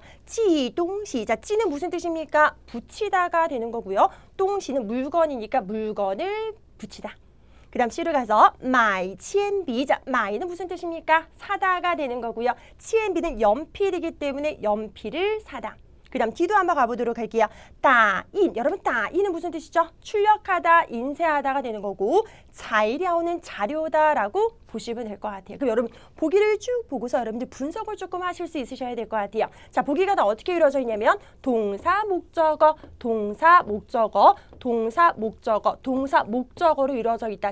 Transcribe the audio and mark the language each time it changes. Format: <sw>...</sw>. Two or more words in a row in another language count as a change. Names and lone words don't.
<zh>寄东西</zh> <ko>자, 寄는 무슨 뜻입니까? 붙이다가 되는 거고요. 东西는 물건이니까 물건을 붙이다. 그 다음 C로 가서</ko> <zh>买铅笔</zh> <ko>자, 买는 무슨 뜻입니까? 사다가 되는 거고요. 铅笔 는 연필이기 때문에 연필을 사다. 그 다음 D도 한번 가보도록 할게요. 打印 여러분 打印은 무슨 뜻이죠? 출력하다, 인쇄하다가 되는 거고 材料 는 자료다라고 보시면 될 것 같아요. 그럼 여러분 보기를 쭉 보고서 여러분들 분석을 조금 하실 수 있으셔야 될 것 같아요. 자, 보기가 다 어떻게 이루어져 있냐면 동사, 목적어, 동사, 목적어, 동사, 목적어, 동사, 목적어로 이루어져 있다.</ko>